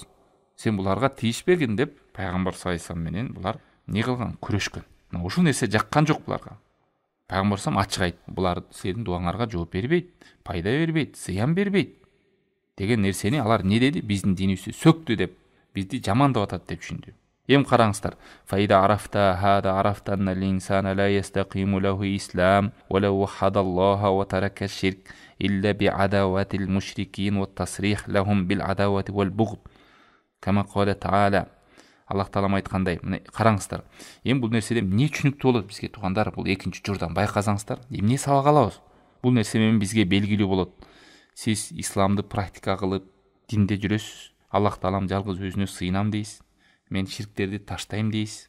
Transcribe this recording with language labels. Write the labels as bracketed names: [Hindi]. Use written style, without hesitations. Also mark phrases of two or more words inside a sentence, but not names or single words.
[Kyrgyz] Сен буларга тийишпегин деп пайгамбар [Arabic] صلى الله عليه وسلم [Kyrgyz] менен булар не кылган? Күрөшкөн. Ушул нерсе жаккан жок буларга. Пайгамбар [Arabic] صلى الله عليه وسلم [Kyrgyz] ачык айтты, булар силердин дуаңарга жооп бербейт, пайда бербейт, зыян бербейт деген нерсени алар не деди? Биздин динибизди сөктү деп, бизди жамандап атат деп түшүндү. Эми караңыздар. [Arabic] فائدة عرفت هذا عرفت أن الإنسان لا يستقيم له إسلام ولو وحد الله وترك الشرك إلا بعداوة المشركين والتصريح لهم بالعداوة والبغض. كما قال تعالى. [Kyrgyz] Аллах Таалам айткандай, мына караңыздар. Эми бул нерседен эмне түшүнүктүү болот бизге туугандар? Бул экинчи журдан байкасаңыздар, эмне сабак алабыз? Бул нерсе менен бизге белгилүү болот. Сиз исламды практика кылып, динде жүрөсүз. Аллах Таалам жалгыз өзүнө сыйынам дейсиз. Мен ширктерди таштайм дейсиз.